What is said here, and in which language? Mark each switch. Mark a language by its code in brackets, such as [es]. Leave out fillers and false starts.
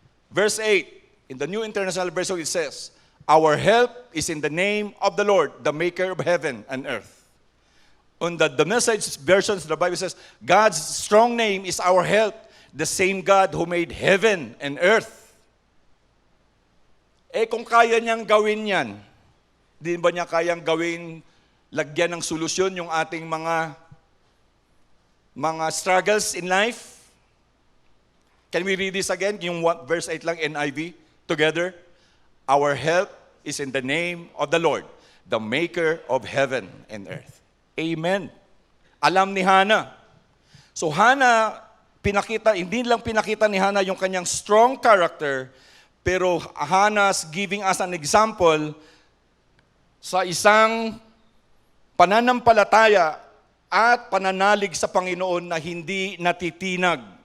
[en] Verse 8, in the New International Version, it says, "Our help is in the name of the Lord, the maker of heaven and earth." On the Message version, the Bible says, God's strong name is our help, the same God who made heaven and earth. [tl] Kung kaya niyang gawin yan, di ba niya kayang gawin, lagyan ng solusyon yung ating mga [en] struggles in life? Can we read this again? [tl] Yung verse 8 lang, [en] NIV, together. Our help is in the name of the Lord, the maker of heaven and earth. [tl] Amen. Alam ni Hannah. So Hannah, hindi lang pinakita ni Hannah yung kanyang [en] strong character, [tl] pero [en] Hannah's giving us an example [tl] sa isang pananampalataya at pananalig sa Panginoon na hindi natitinag.